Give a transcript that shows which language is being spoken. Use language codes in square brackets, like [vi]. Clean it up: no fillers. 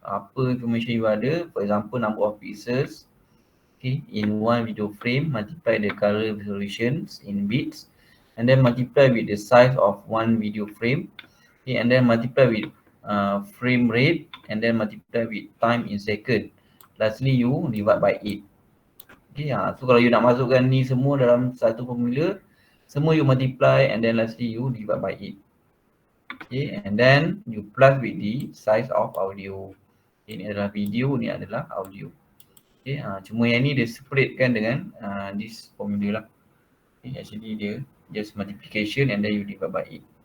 [ms] Apa [en] information you [ms] ada, [en] for example number of pixels, in one video frame, multiply the color resolutions in bits, and then multiply with the size of one video frame, and then multiply with frame rate, and then multiply with time in second. Lastly, you divide by 8. Okay, so [ms] kalau [en] you [ms] nak masukkan ni semua dalam satu [en] formula, [ms] semua [en] you multiply, and then lastly you divide by 8. Okay, and then you plus with the size of audio. [ms] Ini adalah video, ni adalah audio. Okay, cuma yang ni dia [en] separate [ms] kan dengan [en] this formula [ms] lah. [en] Okay, actually [ms] dia [en] just multiplication and then you divide by 8.